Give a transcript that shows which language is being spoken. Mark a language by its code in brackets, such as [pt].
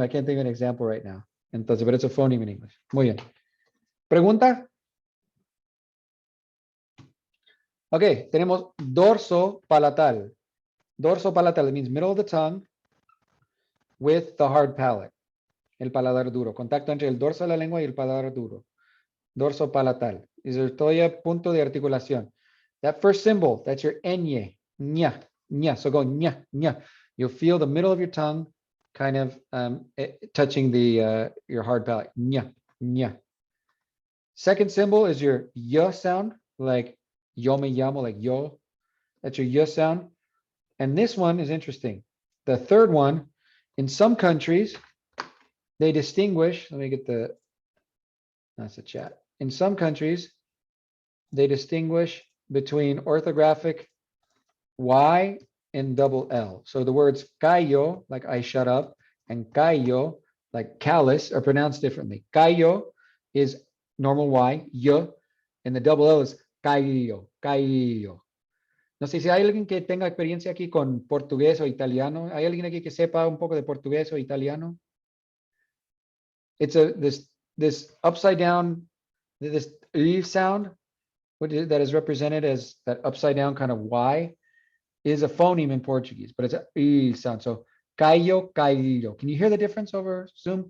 [en] I can't think of an example right now. Entonces, but it's a phoneme in English. [es] Muy bien. ¿Pregunta? [en] Okay, [es] tenemos dorso palatal. [en] Dorso palatal means middle of the tongue with the hard palate. [es] El paladar duro. Contacto entre el dorso de la lengua y el paladar duro. Dorso palatal. [en] Is there [es] todavía punto de articulación? [en] That first symbol, that's your ñ, ña, ña. So go ña, ña. You'll feel the middle of your tongue kind of touching your hard palate. Ña, ña. Second symbol is your y sound, like [es] yo me llamo, [en] like yo. That's your y sound. And this one is interesting. The third one, in some countries, they distinguish, let me get that's the chat. In some countries, they distinguish between orthographic Y and double L. So the words callo, like I shut up, and callo, like callous, are pronounced differently. Callo is normal Y, And the double L is caillo, caillo. [es] No sé si hay alguien que tenga experiencia aquí con portugués o italiano. ¿Hay alguien aquí que sepa un poco de portugués o italiano? [en] It's this upside down, this sound, that is represented as that upside down kind of Y, is a phoneme in Portuguese, but it's a sound. So caillo, caillo. Can you hear the difference over Zoom?